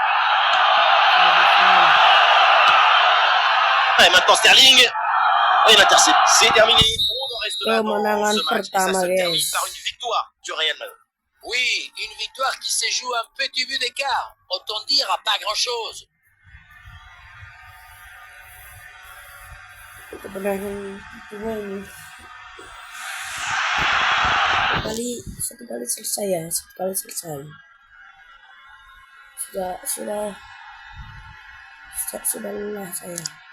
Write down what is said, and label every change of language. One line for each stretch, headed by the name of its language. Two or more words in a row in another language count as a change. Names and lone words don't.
French: Et maintenant Sterling. Et l'intercept. C'est terminé. On en reste là dans
Indonesian: Kemenangan
French: ce match. Et ça
Indonesian: pertama,
French: se termine
Indonesian: guys.
French: par une victoire du Real Madrid. Oui, une victoire qui se joue à un petit but d'écart. Autant dire à pas grand-chose.
Indonesian: Kemenangan cuma ini. Satu kali selesai ya, satu kali selesai. Sudah lelah saya.